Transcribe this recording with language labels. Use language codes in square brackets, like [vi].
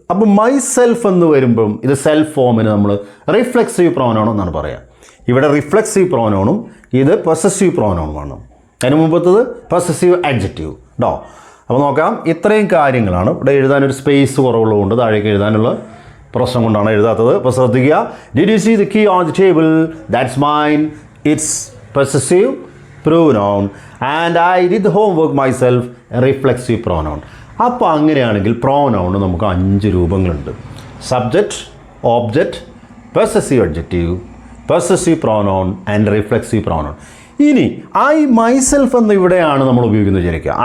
[ml] അപ്പോൾ മൈസെൽഫ് എന്ന് വരുമ്പം ഇത് സെൽഫ് ഫോമിന് നമ്മൾ റിഫ്ലെക്സീവ് പ്രോനൗൺ എന്നാണ് പറയുക. ഇവിടെ റിഫ്ലെക്സീവ് പ്രോനൗണും ഇത് പൊസസീവ് പ്രോനൗണുമാണ്. അതിന് മുമ്പത്തത് പൊസസീവ് അഡ്ജക്റ്റീവ് കേട്ടോ. അപ്പോൾ നോക്കാം, ഇത്രയും കാര്യങ്ങളാണ്. ഇവിടെ എഴുതാനൊരു സ്പേസ് കുറവുള്ളതുകൊണ്ട് താഴേക്ക് എഴുതാനുള്ള പ്രശ്നം കൊണ്ടാണ് എഴുതാത്തത്. അപ്പോൾ ശ്രദ്ധിക്കുക. [en] Did you see the key on the table? That's mine. It's possessive pronoun. And I did the homework myself. Reflexive pronoun. [ml] അപ്പോൾ അങ്ങനെയാണെങ്കിൽ പ്രോനൗണ് നമുക്ക് 5 രൂപങ്ങളുണ്ട്. Subject, object, possessive adjective, possessive pronoun and reflexive pronoun. ഇനി I myself എന്ന് ഇവിടെയാണ് നമ്മൾ ഉപയോഗിക്കുന്നത് വിചാരിക്കുക.